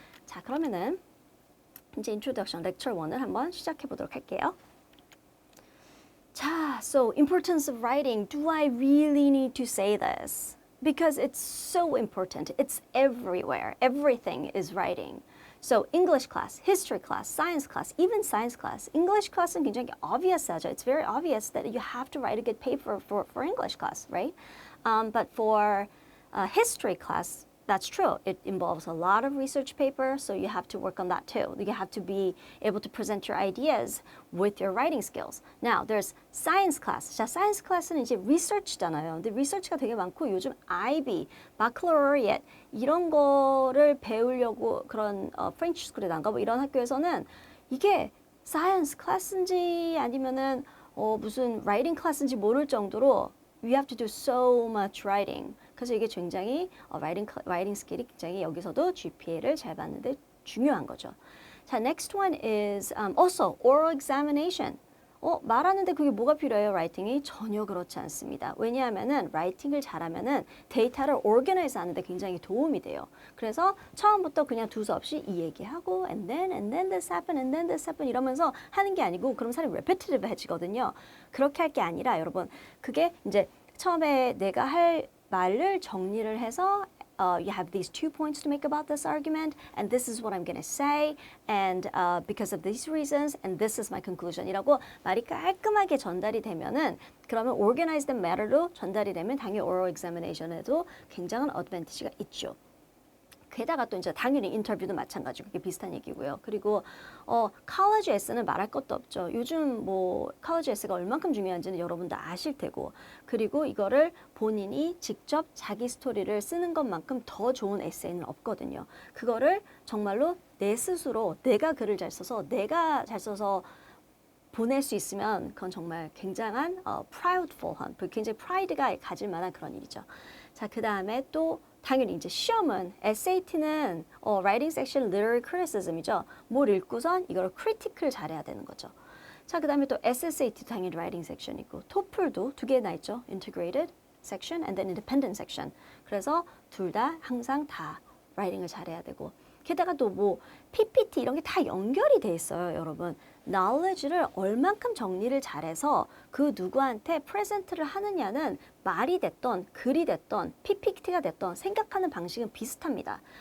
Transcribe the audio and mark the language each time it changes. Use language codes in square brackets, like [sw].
[ko] 자, 그러면은 이제 인트로덕션 렉처 1을 한번 시작해 보도록 할게요. [en] 자, so importance of writing. Do I really need to say this? Because it's so important. It's everywhere. Everything is writing. So English class, history class, science class, even science class. [ko] English class은 굉장히 obvious 하죠. [en] It's very obvious that you have to write a good paper for English class, right? But for history class, that's true. It involves a lot of research paper, so you have to work on that too. You have to be able to present your ideas with your writing skills. Now, there's science class. 자, science class는 이제 research잖아요. [ko] 근데 research가 되게 많고 요즘 IB, baccalaureate 이런 거를 배우려고 그런 프렌치 스쿨에 나가고 이런 학교에서는 이게 science class인지 아니면은 무슨 writing class인지 모를 정도로 [en] you have to do so much writing. [ko] 그래서 이게 굉장히 writing 스킬이 굉장히 여기서도 GPA를 잘 받는데 중요한 거죠. [en] 자, next one is also oral examination. [ko] 말하는데 그게 뭐가 필요해요, 라이팅이? 전혀 그렇지 않습니다. 왜냐하면은 라이팅을 잘하면은 데이터를 organize 하는데 굉장히 도움이 돼요. 그래서 처음부터 그냥 두서없이 이 얘기하고 [en] and then this happened, [ko] and then this happened 이러면서 하는 게 아니고 그럼 사람이 repetitive해지거든요. 그렇게 할 게 아니라 여러분 그게 이제 처음에 내가 할 말을 정리를 해서 [en] you have these 2 points to make about this argument, and this is what I'm going to say, and because of these reasons, and this is my conclusion. [ko] 이라고 말이 깔끔하게 전달이 되면은 그러면 organized matter로 전달이 되면 당연히 oral examination에도 굉장한 어드밴티지가 있죠. 게다가 또 이제 당연히 인터뷰도 마찬가지고 그게 비슷한 얘기고요. 그리고 college 에세이는 말할 것도 없죠. 요즘 뭐 college 에세이가 얼만큼 중요한지는 여러분도 아실 테고 그리고 이거를 본인이 직접 자기 스토리를 쓰는 것만큼 더 좋은 에세이는 없거든요. 그거를 정말로 내 스스로 내가 글을 잘 써서 내가 잘 써서 보낼 수 있으면 그건 정말 굉장한 proudful한 굉장히 프라이드가 가질 만한 그런 일이죠. 자, 그 다음에 또 당연히 이제 시험은 SAT는 writing section literary criticism이죠. 뭘 읽고선 이걸 critical 잘해야 되는 거죠. 자, 그 다음에 또 SSAT 당연히 writing section 있고 토플도 2개나 있죠. [en] integrated section and then independent section. [ko] 그래서 둘 다 항상 다 writing을 잘해야 되고 게다가 또 뭐 PPT 이런 게 다 연결이 돼 있어요, 여러분. knowledge를 얼만큼 정리를 잘해서 그 누구한테 프레젠트를 하느냐는 말이 됐던 글이 됐던 PPT가 됐던 생각하는 방식은 비슷합니다.